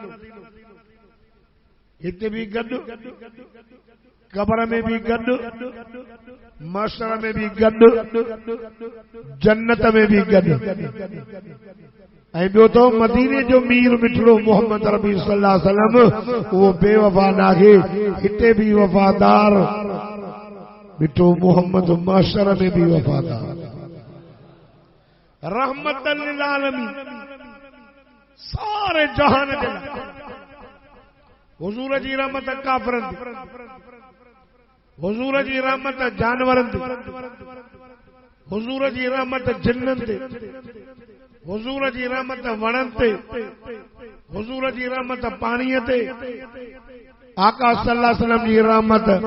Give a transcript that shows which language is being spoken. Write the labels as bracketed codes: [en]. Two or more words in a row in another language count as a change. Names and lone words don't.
[sd] हिते भी गॾु, कब्र में भी गॾु, महशर में भी गॾु, जन्नत में भी गॾु। ऐं ॿियो तो मदीने जो मीर मिठड़ो मोहम्मद रबी [ar] صلى الله عليه وسلم [sd] वो बेवफा नाहे, हिते भी वफादार मिठो मोहम्मद महशर में भी वफादार। [ar] رحمة للعالمين, [skr] सारे जहान दे हुजूर जी रहमत काफरन दी, हुजूर जी रहमत जानवरन दी, हुजूर जी रहमत जिन्नन ते, हुजूर जी रहमत वणन ते, हुजूर जी रहमत पाणीअ ते, आका [ar] صلى الله عليه وسلم [skr] जी रहमत